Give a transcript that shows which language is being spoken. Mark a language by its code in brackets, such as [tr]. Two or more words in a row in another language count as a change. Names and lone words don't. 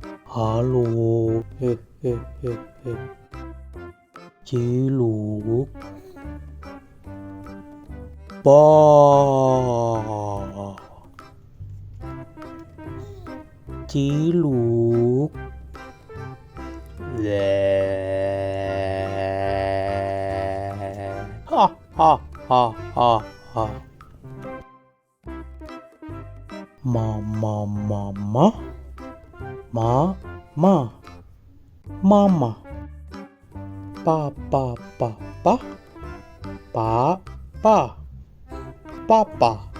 [id] Halo, hehehe, Ciluk, ba, Ciluk, le, ha ha ha ha ha, mama mama, mama, papa papa, papa.